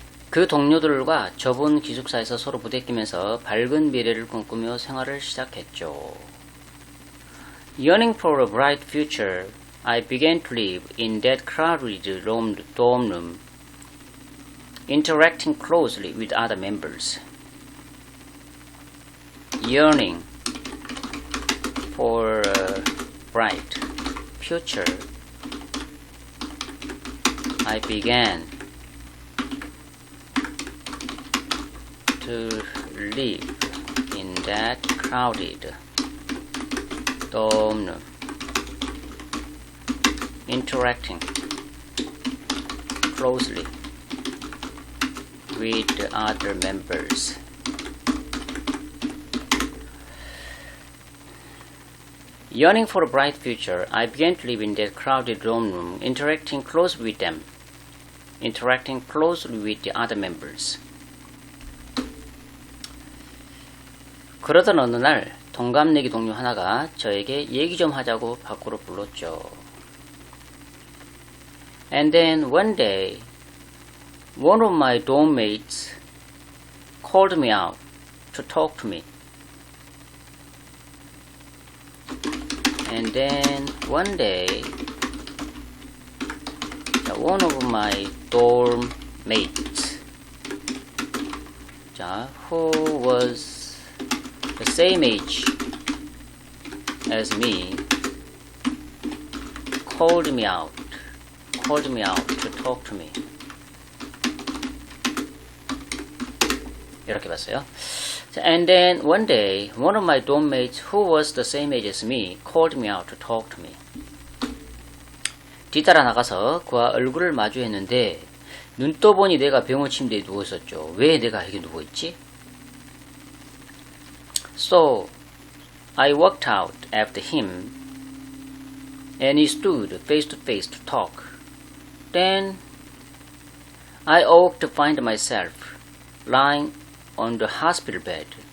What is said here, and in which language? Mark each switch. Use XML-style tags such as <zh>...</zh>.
<ko>그 동료들과 좁은 기숙사에서 서로 부대끼면서 밝은 미래를 꿈꾸며 생활을 시작했죠.</ko> <en>Yearning for a bright future, I began to live in that crowded dorm room, interacting closely with other members. Yearning for a bright future, I began to live in that crowded dorm room, interacting closely with the other members. Yearning for a bright future, I began to live in that crowded dorm room, interacting closely with them, interacting closely with the other members.</en> <ko>그러던 어느 날 동갑내기 동료 하나가 저에게 얘기 좀 하자고 밖으로 불렀죠.</ko> <en>And then one day, one of my dorm mates called me out to talk to me. And then one day, one of my dorm mates, who was the same age as me, called me out to talk to me.</en> <ko>이렇게 봤어요.</ko> <en>And then one day, one of my dorm mates who was the same age as me called me out to talk to me.</en> <ko>뒤따라 나가서 그와 얼굴을 마주했는데 눈 떠보니 내가 병원 침대에 누워있었죠. 왜 내가 여기 누워있지?</ko> <en>So, I walked out after him and he stood face to face to talk. Then, I awoke to find myself lying on the hospital bed.</en>